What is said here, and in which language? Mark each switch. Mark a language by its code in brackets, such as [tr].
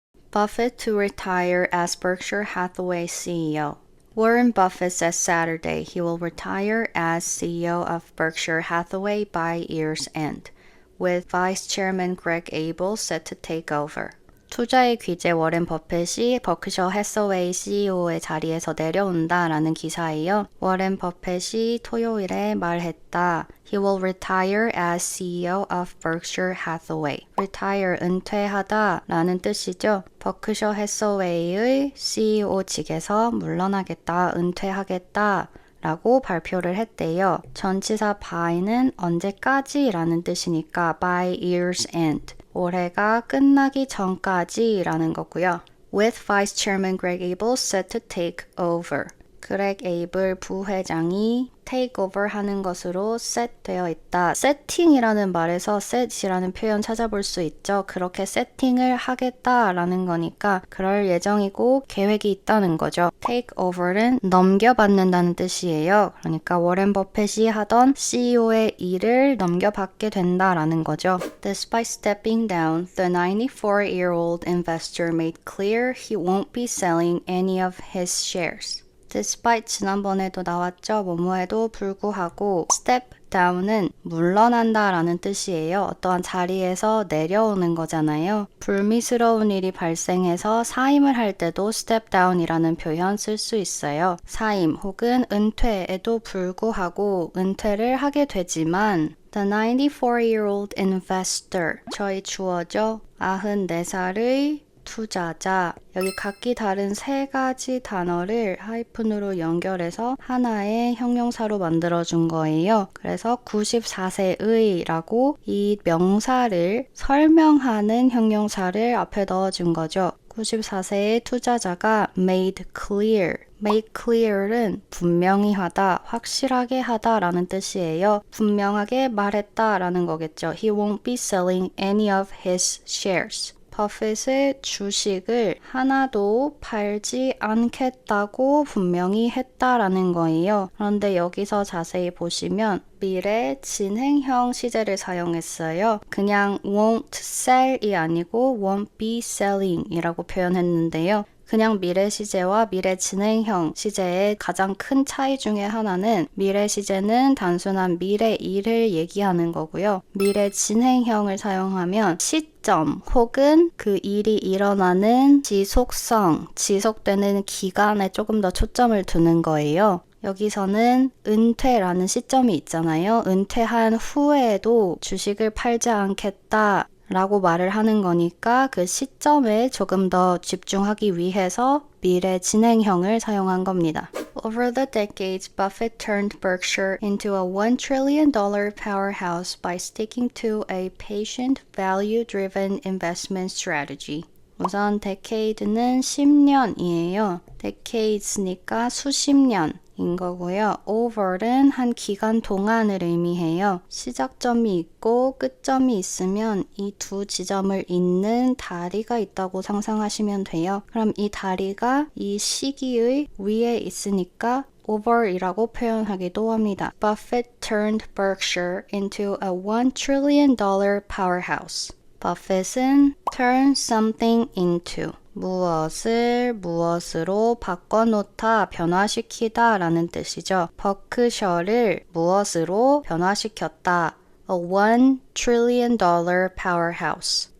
[en] Buffett to retire as Berkshire Hathaway CEO. Warren Buffett says Saturday he will retire as CEO of Berkshire Hathaway by year's end, with Vice Chairman Greg Abel set to take over. [ko] 투자의 귀재 워렌 버핏이 버크셔 해서웨이 CEO의 자리에서 내려온다라는 기사예요. 워렌 버핏이 토요일에 말했다. [en] He will retire as CEO of Berkshire Hathaway. [ko] retire, 은퇴하다 라는 뜻이죠. 버크셔 해서웨이의 CEO직에서 물러나겠다, 은퇴하겠다 라고 발표를 했대요. 전치사 by는 언제까지 라는 뜻이니까 by year's end. 올해가 끝나기 전까지 라는 거고요. [en] With Vice Chairman Greg Abel set to take over. [ko] 그렉 에이블 부회장이 take over 하는 것으로 set 되어 있다. setting이라는 말에서 set이라는 표현 찾아볼 수 있죠. 그렇게 세팅을 하겠다라는 거니까 그럴 예정이고 계획이 있다는 거죠. take over는 넘겨받는다는 뜻이에요. 그러니까 워렌 버핏이 하던 CEO의 일을 넘겨받게 된다라는 거죠. [en] Despite stepping down, the 94-year-old investor made clear he won't be selling any of his shares. [ko] Despite 지난번에도 나왔죠. 뭐뭐에도 불구하고 step down은 물러난다 라는 뜻이에요. 어떠한 자리에서 내려오는 거잖아요. 불미스러운 일이 발생해서 사임을 할 때도 step down이라는 표현 쓸 수 있어요. 사임 혹은 은퇴에도 불구하고 은퇴를 하게 되지만 [en] The 94-year-old investor [ko] 저희 주어죠. 94살의 투자자. 여기 각기 다른 세 가지 단어를 하이픈으로 연결해서 하나의 형용사로 만들어준 거예요. 그래서 94세의 라고 이 명사를 설명하는 형용사를 앞에 넣어준 거죠. 94세의 투자자가 made clear. make clear은 분명히 하다, 확실하게 하다 라는 뜻이에요. 분명하게 말했다 라는 거겠죠. [en] He won't be selling any of his shares. [ko] 버핏의 주식을 하나도 팔지 않겠다고 분명히 했다라는 거예요. 그런데 여기서 자세히 보시면 미래 진행형 시제를 사용했어요. 그냥 won't sell이 아니고 [en] won't be selling [ko] 이라고 표현했는데요. 그냥 미래 시제와 미래 진행형 시제의 가장 큰 차이 중에 하나는 미래 시제는 단순한 미래 일을 얘기하는 거고요. 미래 진행형을 사용하면 시점 혹은 그 일이 일어나는 지속성, 지속되는 기간에 조금 더 초점을 두는 거예요. 여기서는 은퇴라는 시점이 있잖아요. 은퇴한 후에도 주식을 팔지 않겠다 라고 말을 하는 거니까 그 시점에 조금 더 집중하기 위해서 미래 진행형을 사용한 겁니다. [en] Over the decades, Buffett turned Berkshire into a $1 trillion powerhouse by sticking to a patient, value-driven investment strategy. [ko] 우선 decade는 10년이에요. decades니까 수십 년인 거고요. over는 한 기간 동안을 의미해요. 시작점이 있고 끝점이 있으면 이 두 지점을 잇는 다리가 있다고 상상하시면 돼요. 그럼 이 다리가 이 시기의 위에 있으니까 over이라고 표현하기도 합니다. [en] Buffett turned Berkshire into a $1 trillion powerhouse. [ko] 버핏은 turn something into 무엇을 무엇으로 바꿔놓다, 변화시키다 라는 뜻이죠. 버크셔를 무엇으로 변화시켰다. [en] A $1 trillion powerhouse.